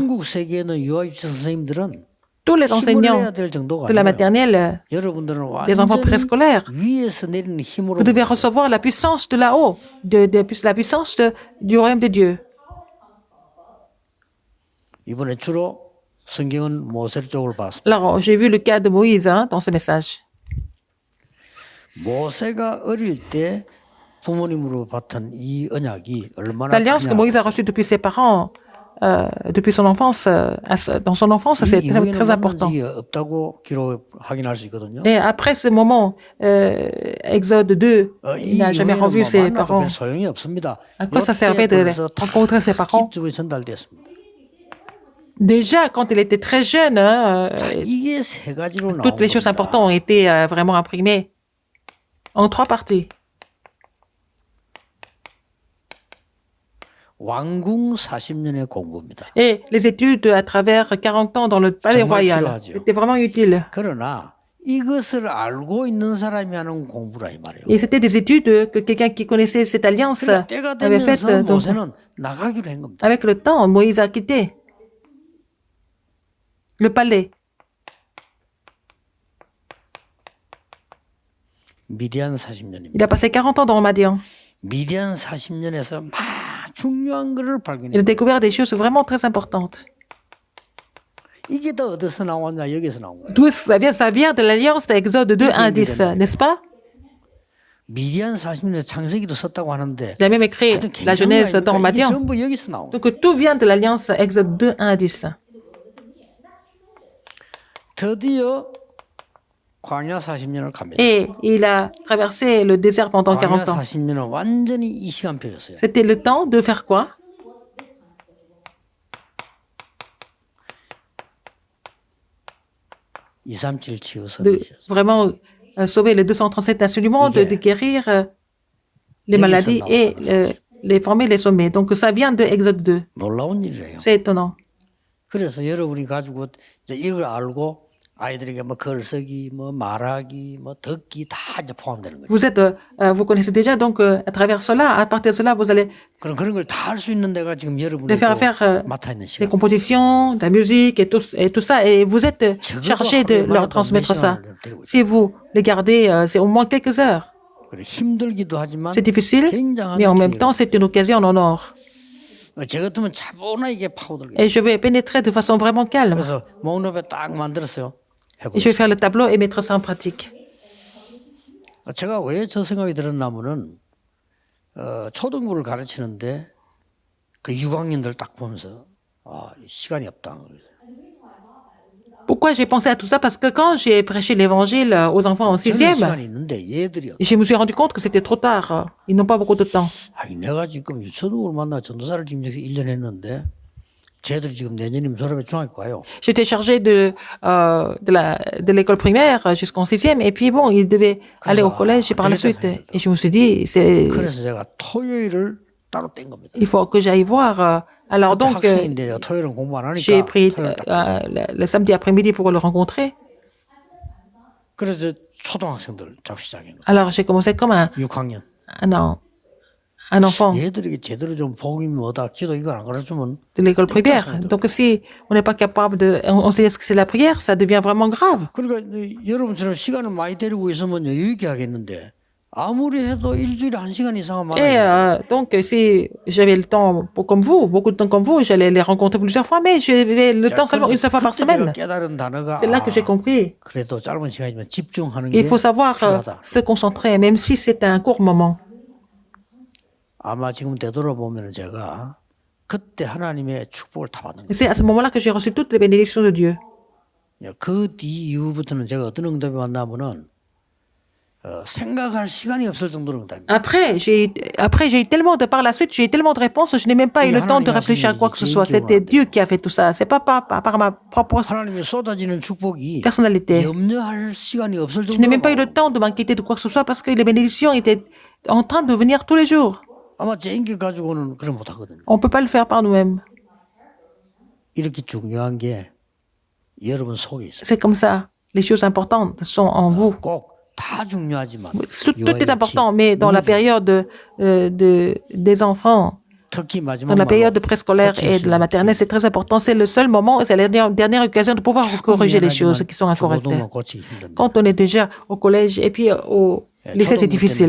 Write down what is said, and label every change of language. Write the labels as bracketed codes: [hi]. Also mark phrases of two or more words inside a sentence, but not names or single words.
[ko] 중국 세계는 유아 유치 선생님들은 [fr] Tous les [ko] 힘을 [fr] enseignants [ko] 내야 될 정도가 [fr] de la [ko] 아니에요. [fr] maternelle, [ko] 여러분들은 [fr] des enfants [ko] 완전히 [fr] préscolaires, [ko] 위에서 내리는 힘으로 [fr] vous devez recevoir la puissance de là-haut, la puissance du royaume de Dieu. [ko] 이번에 주로 성경은 모세 쪽을 봤습니다. [fr] Alors, j'ai vu le cas de Moïse hein, dans ce message. [ko] 모세가 어릴 때 부모님으로 받은 이 언약이 얼마나 [fr] L'alliance que [ko] 크냐. [fr] Moïse a reçue depuis ses parents, depuis son enfance, dans son enfance, c'est [ko] 이 [fr] très, [ko] 이후에는 [fr] très important. [ko] 만난 적이 없다고 기록 확인할 수 있거든요. [fr] Et après ce moment, Exode 2, il [ko] 이 [fr] n'a jamais [ko] 이후에는 [fr] revu ses [ko] 만나도 [fr] parents. [ko] 별 소용이 없습니다. [fr] À quoi ça [ko] 이때 [fr] servait de [ko] 벌써 다 [fr] rencontrer ses parents? [ko] 기적이 전달됐습니다. [fr] Déjà, quand il était très jeune, hein, [ko] 자, 이게 세 가지로 나온 [fr] toutes les choses [ko] 겁니다. [fr] importantes ont été vraiment imprimées en 3 parties. [ko] 왕궁 40년의 공부입니다. [fr] Et les études à travers 40 ans dans le palais [ko] 정말 [fr] royal, [ko] 필요하죠. [fr] c'était vraiment utile. [ko] 그러나 이것을 알고 있는 사람이 하는 공부라 이 말이에요. [fr] Et c'était des études que quelqu'un qui connaissait cette alliance [ko] 그러니까 때가 [fr] avait faites. [ko] 되면서 [fr] Donc, [ko] 모세는 나가기로 한 겁니다. [fr] avec le temps, Moïse a quitté le palais. [ko] 미디안 40년입니다. [fr] Il a passé 40 ans dans Madian. [ko] 미디안 40년에서 막 중요한 것을 [fr] Il a [ko] 발견해요. [fr] découvert des choses vraiment très importantes. [ko] 이게 다 어디서 나왔냐 여기서 나온 거예요. [fr] D'où ça vient? Ça vient de l'alliance d'Exode 2, 1, 10, n'est-ce pas? [ko] 미디안 40년에 창세기도 썼다고 하는데 [fr] Il a même écrit [ko] 하여튼 [fr] la Genèse [ko] 굉장히 [fr] dans [ko] 아닙니까? 이게 [fr] Madian. [ko] 전부 여기서 나온 거예요. [fr] Donc tout vient de l'alliance Exode 2, 1, 10. [ko] 드디어 광야 40년을 갑니다. [fr] Et il a traversé le désert pendant [ko] 광야 [fr] 40 ans. [ko] 40년은 완전히 이 시간표였어요. [fr] C'était le temps de faire quoi? [ko] 이삼칠 치유서 [fr] De vraiment sauver les 237 nations du monde, de guérir les maladies et les former, les sommer. Donc ça vient de Exode 2. [ko] 놀라운 일이에요. [fr] C'est étonnant. [ko] 그래서 여러분이 가지고 이제 이걸 알고 아이들에게 뭐 글쓰기, 뭐 말하기, 뭐 듣기 다 이제 포함되는 거죠. [fr] Vous connaissez déjà, donc à travers cela, à partir de cela, vous allez [ko] 그런 걸 다 할 수 있는 데가 지금 여러분이 [fr] les faire faire [ko] 맡아 있는 [fr] des [ko] 시간. [fr] compositions, de la musique et tout ça, et vous êtes chargé de leur transmettre ça. Si vous les gardez, c'est au moins quelques heures. [ko] 그래, 힘들기도 하지만 [fr] C'est difficile, mais en même temps, c'est une occasion en or. [ko] 저 같으면 차분하게 파고들겠어요. [fr] Et je vais pénétrer de façon vraiment calme. [ko] 그래서 목록에 딱 만들었어요. [fr] Et je vais faire le tableau et mettre ça en pratique. [ko] 제가 왜 저 생각이 들었냐면은 초등부를 가르치는데 그 6학년들 딱 보면서 시간이 없다. [fr] Pourquoi j'ai pensé à tout ça? Parce que quand j'ai prêché l'évangile aux enfants en 6e, [ko] 시간이 있는데 얘들이 [fr] je me suis rendu compte que c'était trop tard. Ils n'ont pas beaucoup de temps. [ko] 아니 내가 지금 유초등을 만나 전도사를 지금 여기 1년 했는데 쟤들이 지금 내년이면 졸업해 중학교 가요. [fr] J'étais chargée de l'école primaire jusqu'en 6e. Et puis bon, ils devaient aller au collège par la suite. Et je me suis dit, [ko] 그래서 제가 토요일을 따로 뗀 겁니다. [fr] il faut que j'aille voir. Alors donc, [ko] 학생인데 토요일은 공부 안 하니까 [fr] j'ai pris [ko] 토요일 딱. [fr] le samedi après-midi pour le rencontrer. [ko] 그래서 초등학생들 잡기 시작한 거예요. [fr] Alors j'ai commencé comme [ko] 6학년. [fr] un enfant [ko] 얘들에게 제대로 좀 복음이 뭐다, 기도 이걸 안 가르치면 [fr] de l'école primaire. Donc si on n'est pas capable d'enseigner ce que c'est la prière, ça devient vraiment grave. [ko] 그러니까 여러분처럼 시간을 많이 데리고 있으면 여유 있게 하겠는데 아무리 해도 일주일에 1시간 이상은 [fr] Et [ko] 만나야 [fr] donc si j'avais le temps comme vous, beaucoup de temps comme vous, j'allais les rencontrer plusieurs fois, mais j'avais le temps seulement une seule fois par semaine. [ko] 깨달은 단어가 [fr] C'est là que j'ai compris. [ko] 그래도 짧은 시간이지만 집중하는 [fr] Il [ko] 게 [fr] faut savoir [ko] 필요하다. [fr] se concentrer, même si c'est un court moment. [ko] 아마 지금 되돌아보면 제가 그때 하나님의 축복을 다 받는 거예요. [fr] C'est à ce moment-là que j'ai reçu toutes les bénédictions de Dieu. [ko] 그 뒤 이후부터는 제가 어떤 응답이 왔냐면은 생각할 시간이 없을 정도로 응답입니다. [fr] Après, j'ai eu tellement de, par la suite, j'ai eu tellement de réponses, je n'ai même pas eu le temps de réfléchir à quoi que ce soit. C'était Dieu qui a fait tout ça. C'est pas par ma propre [ko] 하나님의 쏟아지는 축복이 [fr] personnalité. [ko] 염려할 시간이 없을 [fr] Je n'ai même pas eu [ko] 정도로 [fr] le temps de m'inquiéter de quoi que ce soit parce que les bénédictions étaient en train de venir tous les jours. [ko] 아마 제 인기 가지고는 그런 못 하거든요. [fr] On ne peut pas le faire par nous-mêmes. [ko] 이렇게 중요한 게 여러분 속에 있어요. [fr] C'est comme ça. Les choses importantes sont en vous. [ko] 꼭 다 중요하지만 [fr] Tout est important, mais dans la période des enfants, [ko] 특히 [fr] dans la période de préscolaire et de la maternelle, c'est très important. C'est le seul moment, c'est la dernière occasion de pouvoir corriger les choses qui sont incorrectes. Quand on est déjà au collège et puis au lycée, c'est difficile.